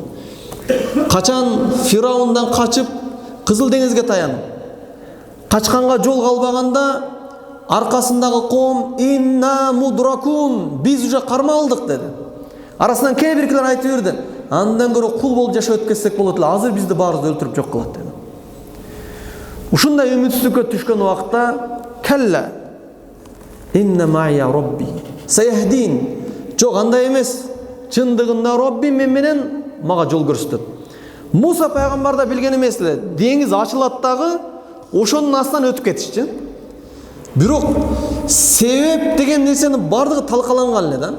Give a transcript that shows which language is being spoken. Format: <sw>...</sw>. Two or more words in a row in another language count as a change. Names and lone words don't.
<ky>Качан Фираундан качып Кызыл деңизге таянып, качканга жол калбаганда аркасындагы коом</ky> <ar>إنا مدركون,</ar> <ky>биз уже кармалдык деди. Арасынан кээ биркилер айтып берди: "Андан көрө кул болуп жашап өткөрсөк болот эле, азыр бизди баарыбызды өлтүрүп жок кылат" деди. Ушундай үмүтсүздүккө түшкөн убакта</ky> <ar>كلا إن معي ربي سيهدين,</ar> <ky>жок андай эмес, чындыгында Роббим мен менен мага жол көрсөтөт. Муса пайгамбар да билген эмес эле, деңиз ачылат дагы ошонун астынан өтүп кетишчи. Бирок себеп деген нерсенин бардыгы талкаланган эле да.</ky>